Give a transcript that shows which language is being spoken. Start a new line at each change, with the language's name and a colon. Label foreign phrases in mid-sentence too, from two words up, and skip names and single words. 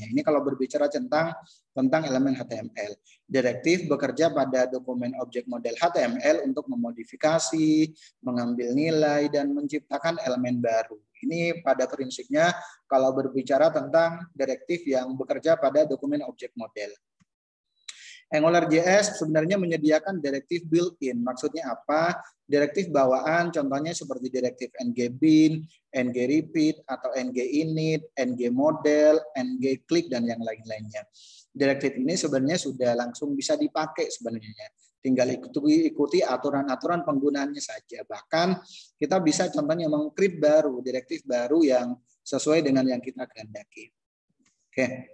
Indonesian: Ini kalau berbicara tentang elemen HTML. Direktif bekerja pada dokumen objek model HTML untuk memodifikasi, mengambil nilai, dan menciptakan elemen baru. Ini pada prinsipnya kalau berbicara tentang direktif yang bekerja pada dokumen objek model. AngularJS sebenarnya menyediakan direktif built-in. Maksudnya apa? Direktif bawaan, contohnya seperti direktif ng-bin, ng-repeat, atau ng-init, ng-model, ng-click, dan yang lain-lainnya. Direktif ini sebenarnya sudah langsung bisa dipakai sebenarnya. Tinggal ikuti aturan-aturan penggunaannya saja. Bahkan kita bisa contohnya meng-create baru, direktif baru yang sesuai dengan yang kita kehendaki. Oke.